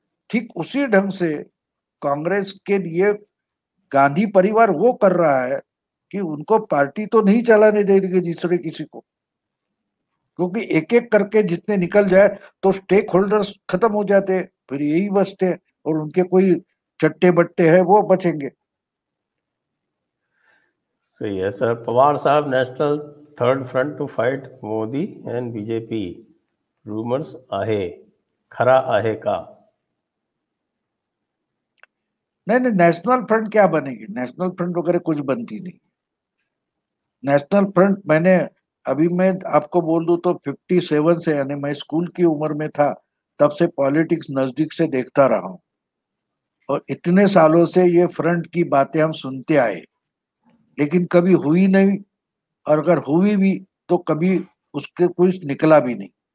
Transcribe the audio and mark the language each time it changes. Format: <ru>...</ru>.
<hi>ठीक उसी ढंग से कांग्रेस के लिए गांधी परिवार वो कर रहा है कि उनको पार्टी तो नहीं चलाने देंगे दूसरे किसी को, क्योंकि एक एक करके जितने निकल जाए तो स्टेक होल्डर्स खत्म हो जाते, फिर यही बचते, और उनके कोई चट्टे बट्टे हैं वो बचेंगे। सही है सर।</hi> <mr>Pawar Saheb,</mr> <en>national third front to fight Modi and BJP,</en> <mr>rumours आहे, खरा आहे का?</mr> <hi>नहीं नहीं, नेशनल फ्रंट क्या बनेगी? नेशनल फ्रंट वगैरह कुछ बनती नहीं। नेशनल फ्रंट मैंने अभी मैं आपको बोल दूं तो 57 से, यानी मैं स्कूल की उम्र में था तब से पॉलिटिक्स नजदीक से देखता रहा हूं, और इतने सालों से ये फ्रंट की बातें हम सुनते आए, लेकिन कभी हुई नहीं, और अगर हुई भी तो कभी उसके कुछ निकला भी नहीं।</hi>